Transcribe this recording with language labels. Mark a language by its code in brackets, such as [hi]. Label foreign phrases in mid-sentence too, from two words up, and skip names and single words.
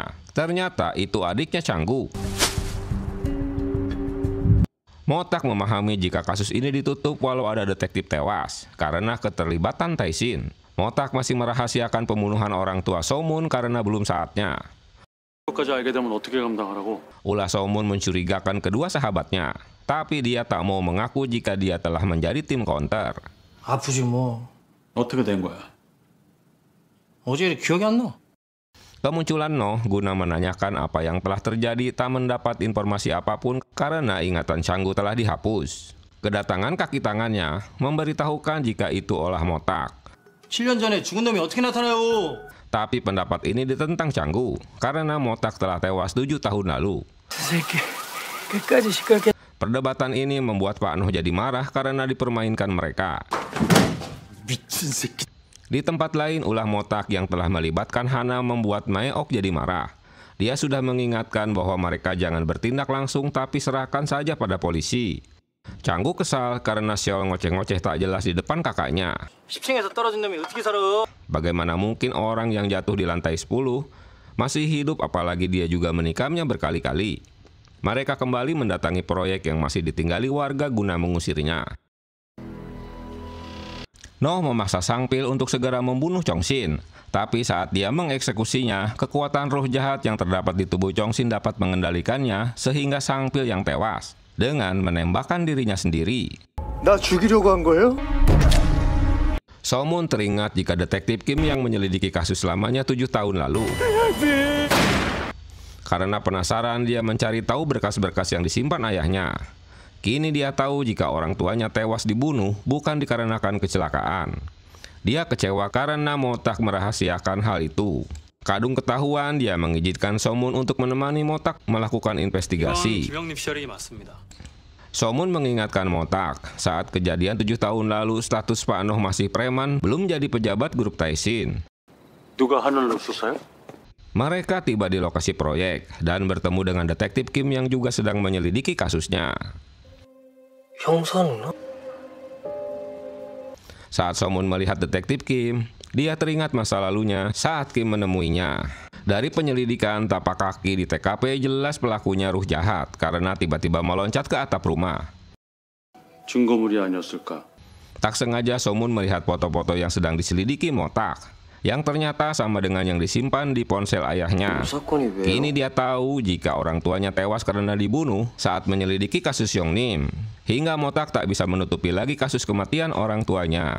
[id] Ternyata itu adiknya Chang-gu. Mo-taek memahami jika kasus ini ditutup walau ada detektif tewas karena keterlibatan Taishin. Mo-taek masih merahasiakan pembunuhan orang tua So-moon karena belum saatnya. [ko] 까지 알게 되면 어떻게 감당하라고? [id] Ulah Somun mencurigakan kedua sahabatnya, tapi dia tak mau mengaku jika dia telah menjadi tim counter. [ko] 아프지 뭐. 어떻게 된 거야? 어제 일이 기억이 안 나. [id] Kemunculan Noh guna menanyakan apa yang telah terjadi tak mendapat informasi apapun karena ingatan Changgu telah dihapus. Kedatangan kaki tangannya memberitahukan jika itu olah Motak. [ko] 7년 전에 죽은 놈이 어떻게 나타나요? [id] Tapi pendapat ini ditentang Changgu karena Motak telah tewas 7 tahun lalu. [ko] 새끼 끝까지 시끄럽게. [id] Perdebatan ini membuat Pak Noh jadi marah karena dipermainkan mereka. [ko] 미친 새끼. [id] Di tempat lain, ulah Motak yang telah melibatkan Hana membuat Mae-ok jadi marah. Dia sudah mengingatkan bahwa mereka jangan bertindak langsung tapi serahkan saja pada polisi. Changgu kesal karena Seol ngoceh-ngoceh tak jelas di depan kakaknya. [ko] 10층에서 떨어진 놈이 어떻게 살아? [id] Bagaimana mungkin orang yang jatuh di lantai 10 masih hidup, apalagi dia juga menikamnya berkali-kali. Mereka kembali mendatangi proyek yang masih ditinggali warga guna mengusirnya. Noh memaksa Sang Pil untuk segera membunuh Chong Shin. Tapi saat dia mengeksekusinya, kekuatan roh jahat yang terdapat di tubuh Chong Shin dapat mengendalikannya sehingga Sang Pil yang tewas dengan menembakkan dirinya sendiri. [ko] 나 죽이려고 한 거예요? [id] Somun teringat jika detektif Kim yang menyelidiki kasus lamanya 7 tahun lalu. Karena penasaran, dia mencari tahu berkas-berkas yang disimpan ayahnya. Kini dia tahu jika orang tuanya tewas dibunuh bukan dikarenakan kecelakaan. Dia kecewa karena Motak merahasiakan hal itu. Kadung ketahuan, dia mengizinkan Somun untuk menemani Motak melakukan investigasi. Somun mengingatkan Motak, saat kejadian 7 tahun lalu status Pak Noh masih preman, belum jadi pejabat grup Taishin. [ko] 누가 하늘로 쏘아요? [id] Mereka tiba di lokasi proyek dan bertemu dengan detektif Kim yang juga sedang menyelidiki kasusnya. [ko] 형사는? [id] Saat Somun melihat detektif Kim, dia teringat masa lalunya saat Kim menemuinya. Dari penyelidikan tapak kaki di TKP jelas pelakunya ruh jahat karena tiba-tiba meloncat ke atap rumah. [ko] 증거물이 아니었을까? [id] Tak sengaja Somun melihat foto-foto yang sedang diselidiki Motak, yang ternyata sama dengan yang disimpan di ponsel ayahnya. Kini dia tahu jika orang tuanya tewas karena dibunuh saat menyelidiki kasus Yongnim. Hingga Motak tak bisa menutupi lagi kasus kematian orang tuanya.